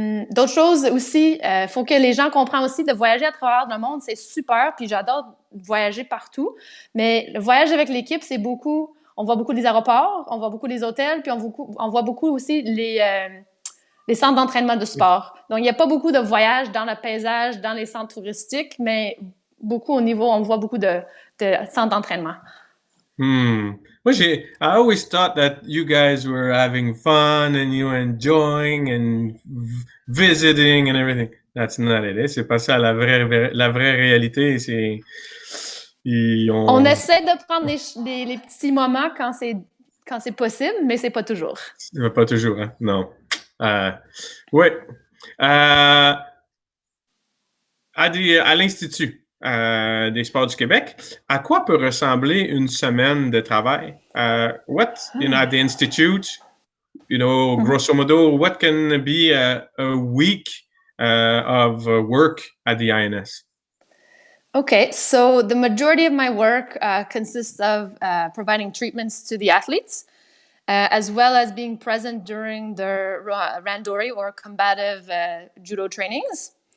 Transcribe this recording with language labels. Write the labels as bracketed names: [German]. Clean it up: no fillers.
[French] D'autres choses aussi, faut que les gens comprennent aussi de voyager à travers le monde, c'est super, puis j'adore voyager partout, mais le voyage avec l'équipe, c'est beaucoup, on voit beaucoup des aéroports, on voit beaucoup des hôtels, puis on voit beaucoup aussi les centres d'entraînement de sport. Donc, il n'y a pas beaucoup de voyages dans le paysage, dans les centres touristiques, mais beaucoup au niveau, on voit beaucoup de centres d'entraînement. [English] Moi, I always thought that you guys were having fun and you were enjoying and visiting and everything. That's not it. [French] Eh? C'est pas ça la vraie réalité. On essaie de prendre les petits moments quand c'est possible, mais c'est pas toujours. Pas toujours, hein? Non. Oui. À l'Institut des sports du Québec, à quoi peut ressembler une semaine de travail? [English] At the Institute, [French] grosso modo, [English] what can be a week of work at the INS? Okay, so the majority of my work consists of providing treatments to the athletes, as well as being present during their randori or combative judo trainings.